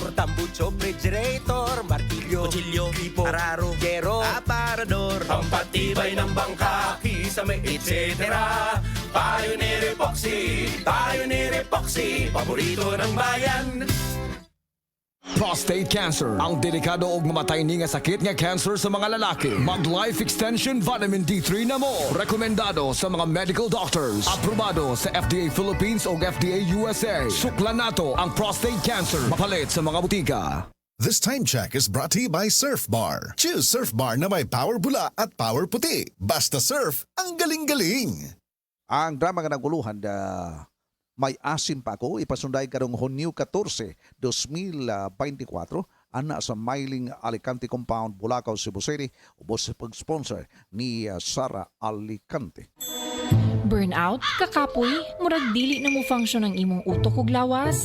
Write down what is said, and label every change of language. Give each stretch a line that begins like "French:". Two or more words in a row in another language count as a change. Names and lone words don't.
Filipino: Tambucho, refrigerator, martilyo, kutsilyo, gripo, araro, gero, aparador. pampatibay ng bangka, kisame, etc. Pioneer Epoxy, paborito ng bayan.
English: prostate cancer.
Cebuano: Ang delikado ug mamatay ni nga sakit nga cancer sa mga lalaki. Mag Life Extension Vitamin D3 na mo. Rekomendado sa mga
English: medical doctors.
Cebuano: Aprobado sa FDA Philippines ug FDA USA. Suklan nato ang
English: prostate cancer.
Cebuano: Mapalit sa mga butika.
English: This time check is brought to you by Surf Bar.
Filipino: Choose Surf Bar na may power bula at power puti. Basta surf, ang galing-galing.
Cebuano: Ang drama nga naguluhan may asin pa ako ipasunday karong Hunyo 14, 2024 ana sa Mailing Alicante Compound, Bulacau, Cebu City ubos sa pag-sponsor ni Sara Alicante. Burnout, kakapoy, murag dili na mo function ang imong utok ug lawas.